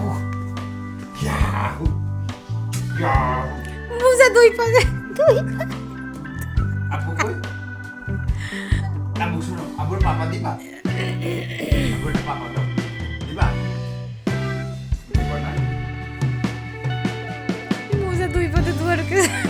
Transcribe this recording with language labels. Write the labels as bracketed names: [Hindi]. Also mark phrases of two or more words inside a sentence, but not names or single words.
[Bangla] Yow. Yow. বুঝা দুই পাশে দুই আবু কই? আবু শুনো, আবু পাপা দিবা? আবু পাপা দাও। দিবা? দিবা না? বুঝা দুই পাশে দুয়ার করে